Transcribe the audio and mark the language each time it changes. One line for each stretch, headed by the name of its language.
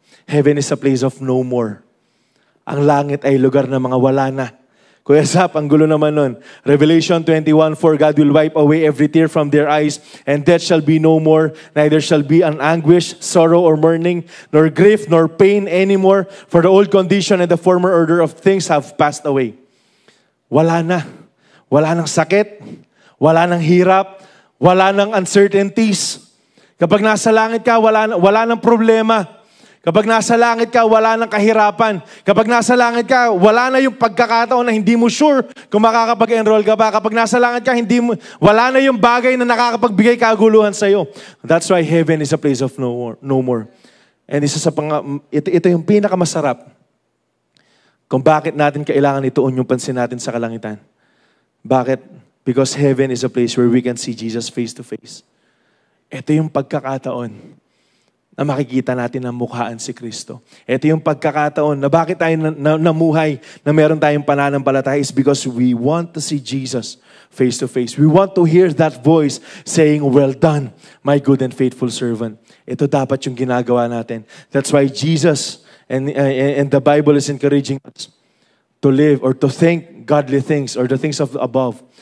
English: Heaven is a place of no more.
Filipino: Ang langit ay lugar ng mga wala na. Kuya Zap, ang gulo naman nun.
English: Revelation 21:4, God will wipe away every tear from their eyes, and death shall be no more, neither shall be an anguish, sorrow, or mourning, nor grief, nor pain anymore, for the old condition and the former order of things have passed away.
Filipino: Wala na. Wala nang sakit, wala nang hirap, wala nang uncertainties. Kapag nasa langit ka, wala nang problema. Kapag nasa langit ka, wala nang kahirapan. Kapag nasa langit ka, wala na yung pagkakataon na hindi mo sure kung makakapag-enroll ka ba. Kapag nasa langit ka, wala na yung bagay na nakakapagbigay kaguluhan sa'yo.
English: That's why heaven is a place of no more.
Filipino: And ito yung pinakamasarap kung bakit natin kailangan ituon yung pansin natin sa kalangitan. Bakit?
English: Because heaven is a place where we can see Jesus face to face.
Filipino: Ito yung pagkakataon na makikita natin ang mukhaan si Kristo. Ito yung pagkakataon na bakit tayo namuhay na meron tayong pananampalataya
English: is because we want to see Jesus face to face. We want to hear that voice saying, "Well done, my good and faithful servant."
Filipino: Ito dapat yung ginagawa natin.
English: That's why Jesus and the Bible is encouraging us to live or to think godly things or the things of above.